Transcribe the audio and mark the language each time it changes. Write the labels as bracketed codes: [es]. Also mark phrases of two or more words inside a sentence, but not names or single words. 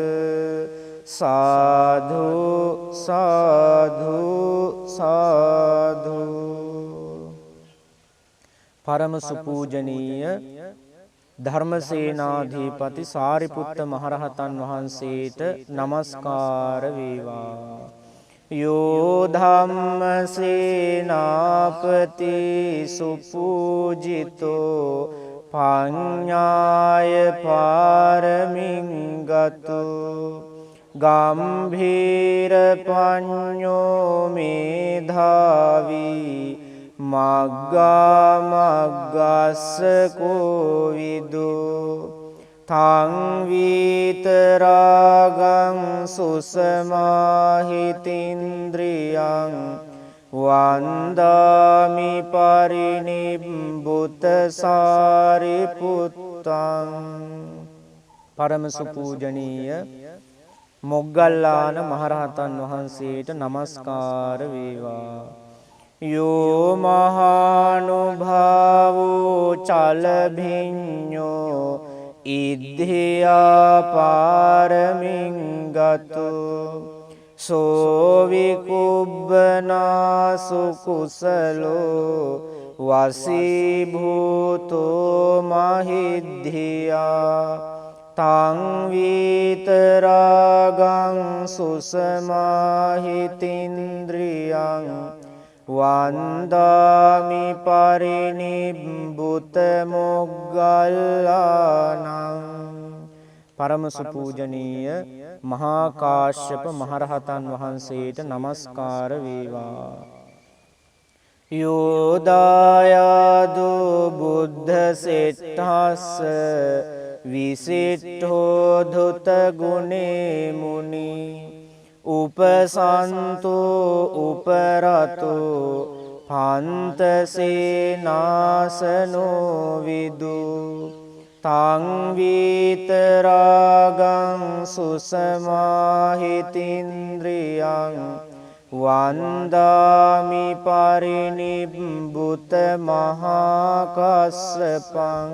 [si] සාධු සාධු සාධු. පරම සුපූජනීය ධර්මසේනාධිපති සාරිපුත්ත මහරහතන් වහන්සේට නමස්කාර වේවා. [pi] යෝ ධම්මසේනාපති සුපූජිතෝ පඤ්ඤාය පාරමින් ගතෝ ගම්භීර පඤ්ඤෝ මේධාවී මග්ගා මග්ගස්ස කෝවිදෝ තං විතරාගං සුසමාහිතින්ද්‍රියං වන්දාමි පරිනිබ්බුත සාරිපුත්තං. [si] පරම සුපූජනීය මොග්ගල්ලාන මහරහතන් වහන්සේට නමස්කාර වේවා. [pi] යෝ මහානුභාවෝ චලභිඤ්ඤෝ ඉද්ධියා පාරමින් ගතෝ සෝ විකුබ්බනා සුකුසලෝ වසීභූතෝ මහිද්ධියා තං විතරාගං සුසමාහිතින්ද්‍රියං වන්දාමි පරිනිබ්බුත මොග්ගල්ලානං. [si] පරම සුපූජනීය මහා කාශ්‍යප මහරහතන් වහන්සේට නමස්කාර වේවා. [pi] යෝ දායාදෝ බුද්ධ සෙට්ඨස්ස විසිට්ඨෝ ධුත ගුණේ මුනි උපසන්තෝ උපරතෝ පන්තසේනාසනෝ විදු තං විතරාගං සුසමාහිතින්ද්‍රියං වන්දාමි පරිනිබ්බුත මහා කස්සපං.